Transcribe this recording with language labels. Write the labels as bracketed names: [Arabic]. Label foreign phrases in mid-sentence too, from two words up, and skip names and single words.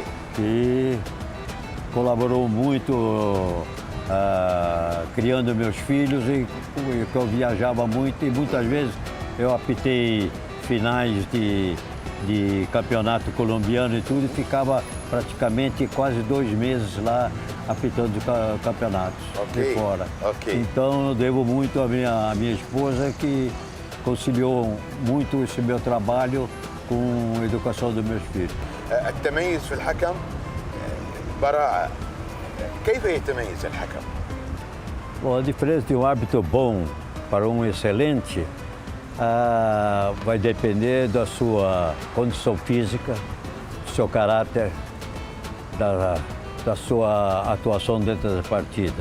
[Portuguese] que colaborou muito criando meus filhos e que eu viajava muito e muitas vezes eu apitei finais de campeonato colombiano e tudo e ficava praticamente quase 2 meses lá apitando campeonatos Ok, de fora. ok. Então eu devo muito à minha esposa que conciliou muito esse meu trabalho com a educação dos meus filhos. [Arabic] التميز في الحكم براعه. كيف يتميز الحكم؟ [Portuguese] Bom, a diferença de um árbitro bom para um excelente vai depender da sua condição física, do seu caráter, da sua atuação dentro da partida.